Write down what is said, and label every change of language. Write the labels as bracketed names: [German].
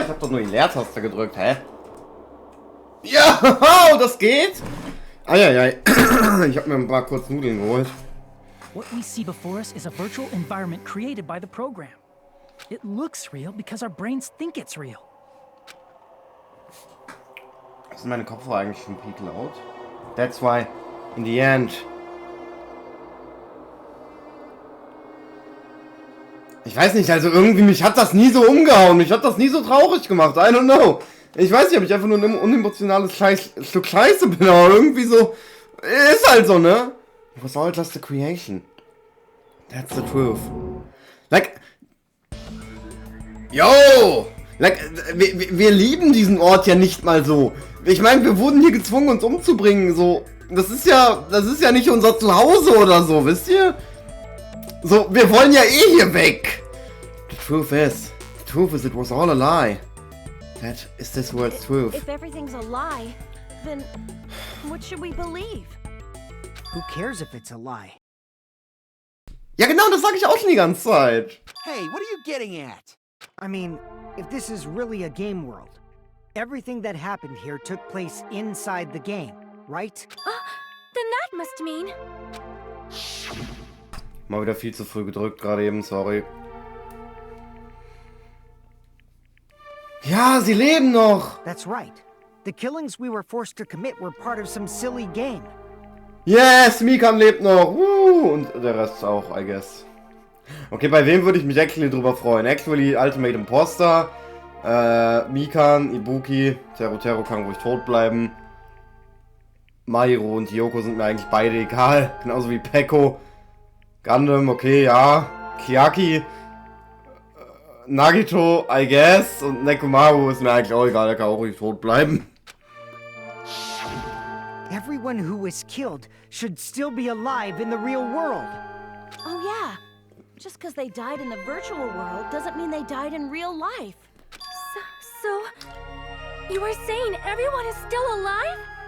[German] Ich hab doch nur die Leertaste gedrückt, hä? Ja, das geht. Eieiei. Ich hab mir ein paar kurz Nudeln geholt. [English] What we see before us is a virtual environment created by the program. It looks real because our brains think it's real. [German] Sind meine Kopfhörer eigentlich schon peak laut? [English] That's why, in the end. [German] Ich weiß nicht, also irgendwie, mich hat das nie so umgehauen, mich hat das nie so traurig gemacht, [English] I don't know. [German] Ich weiß nicht, ob ich einfach nur ein unemotionales Stück Scheiße bin, aber irgendwie so, ist halt so, ne? [English] It was all just a creation. That's the truth. Like, yo! [German] Like, wir lieben diesen Ort ja nicht mal so. Ich meine, wir wurden hier gezwungen, uns umzubringen, so. Das ist ja nicht unser Zuhause oder so, wisst ihr? So, wir wollen ja eh hier weg. [English] The truth is, it was all a lie. That is this world's truth. If everything's a lie, then what should we believe? Who cares if it's a lie? [German] Ja genau, das sage ich auch schon die ganze Zeit. [English] Hey, what are you getting at? I mean, if this is really a game world, everything that happened here took place inside the game, right? Then that must mean... [German] Mal wieder viel zu früh gedrückt gerade eben, sorry. Ja, sie leben noch! [English] That's right. The killings we were forced to commit were part of some silly game. [German] Yes, Mikan lebt noch! Und der Rest auch, [English] I guess. [German] Okay, bei wem würde ich mich actually drüber freuen? Actually, Ultimate Imposter, Mikan, Ibuki, Tero kann ruhig tot bleiben. Mairo und Yoko sind mir eigentlich beide egal, genauso wie Peko. Gundam, okay, ja. Kiaki, Nagito, [English] I guess. [German] Und Nekomaru ist mir eigentlich auch egal, der kann auch ruhig tot bleiben. [English] Everyone who was killed should still be alive in the real world. Oh yeah. Just because they died in the virtual world doesn't mean they died in real life. So you are saying everyone is still alive?